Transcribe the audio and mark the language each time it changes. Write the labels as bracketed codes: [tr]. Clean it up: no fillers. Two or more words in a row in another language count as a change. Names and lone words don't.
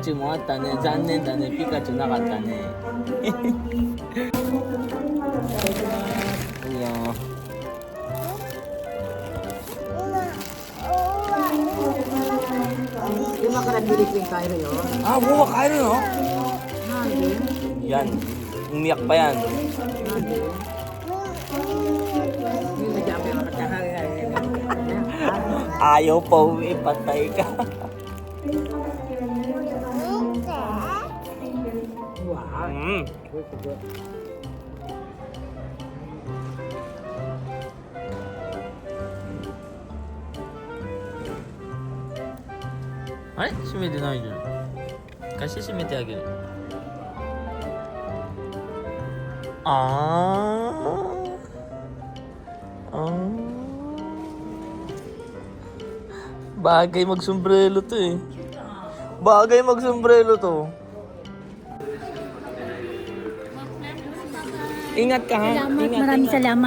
[ja] ピカチュウもあったね。残念だね。ピカチュウなかったね。いいよ。今からビリピン帰るよ。あ、もう帰るの？なんで？ [tl] Yan, umiyak pa yan. Hindi ka pa makakahagay. Ayaw pa uwi, patay ka. Wow. Ay, [ja] 閉めてないじゃん。貸して閉めてあげる。 [tl] Bagay mag-sombrero to eh. Bagay mag-sombrero to. Ingat ka ha. Salamat, Ingat, maraming ingat. salamat.